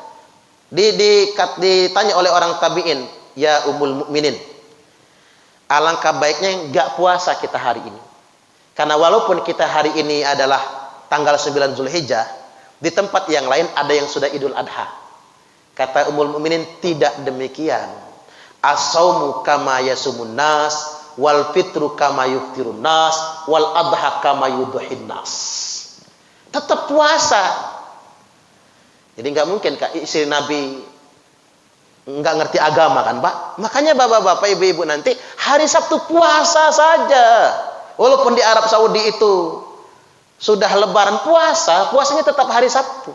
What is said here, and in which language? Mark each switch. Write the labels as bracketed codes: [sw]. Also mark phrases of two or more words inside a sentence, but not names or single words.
[id] Ditanya oleh orang tabi'in, [ar] "يا أم المؤمنين, [id] alangkah baiknya enggak puasa kita hari ini. Karena walaupun kita hari ini adalah tanggal 9 Zulhijjah, di tempat yang lain ada yang sudah Idul Adha." Kata Ummul Mukminin, tidak demikian. [ar] الصوم كما يصوم الناس، والفطر كما يفطر الناس، والأضحى كما يضحي الناس. [id] Tetap puasa. Jadi nggak mungkin Kak, istri Nabi nggak ngerti agama kan Pak? Makanya bapak-bapak, ibu-ibu nanti hari Sabtu puasa saja. Walaupun di Arab Saudi itu sudah lebaran puasanya tetap hari Sabtu.